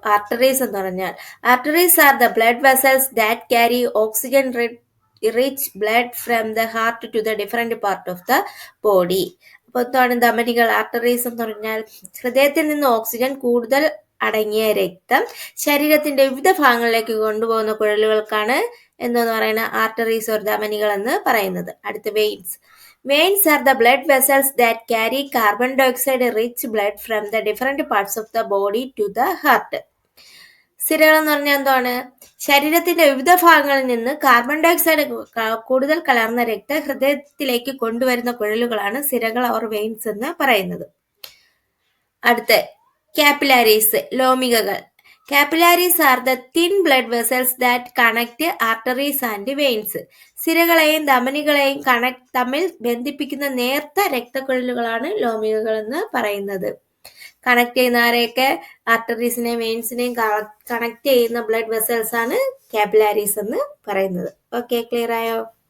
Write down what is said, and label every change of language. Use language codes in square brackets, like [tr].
[ml] Arteries എന്ന് പറഞ്ഞാൽ, [en] Arteries are the blood vessels that carry oxygen rich blood from the heart to the different part of the body. [ml] അപ്പോൾ എന്താണ് ധമനികൾ? Arteries എന്ന് പറഞ്ഞാൽ ഹൃദയത്തിൽ നിന്ന് ഓക്സിജൻ കൂടുതൽ അടങ്ങിയ രക്തം ശരീരത്തിന്റെ വിവിധ ഭാഗങ്ങളിലേക്ക് കൊണ്ടുപോകുന്ന കുഴലുകൾക്കാണ് എന്ന് പറയുന്ന ആർട്ടറീസ് ഓർ ധമനികൾ എന്ന് പറയുന്നത്. അടുത്ത veins. [en] Veins are the blood vessels that carry carbon dioxide rich blood from the different parts of the body to the heart. [ml] സിരകൾ എന്ന് പറഞ്ഞാൽ എന്താണ്? ശരീരത്തിന്റെ വിവിധ ഭാഗങ്ങളിൽ നിന്ന് കാർബൺ ഡയോക്സൈഡ് കൂടുതൽ കലർന്ന രക്തം ഹൃദയത്തിലേക്ക് കൊണ്ടുവരുന്ന കുഴലുകളാണ് സിരകൾ ഓർ വെയിൻസ് എന്ന് പറയുന്നത്. അടുത്ത കാപ്പിലാരീസ്, ലോമികകൾ. [en] Capillaries are the thin blood vessels that connect arteries and veins. [ml] സിരകളെയും ധമനികളെയും തമ്മിൽ ബന്ധിപ്പിക്കുന്ന നേർത്ത രക്തക്കുഴലുകളാണ് ലോമികകൾ എന്ന് പറയുന്നത്. കണക്ട് ചെയ്യുന്ന ആരെയൊക്കെ? ആർട്ടറീസിനെയും വെയിൻസിനെയും കണക്ട് ചെയ്യുന്ന ബ്ലഡ് വെസൽസ് ആണ് കാപ്പിലാരീസ് എന്ന് പറയുന്നത്. ഓക്കെ, ക്ലിയർ ആയോ?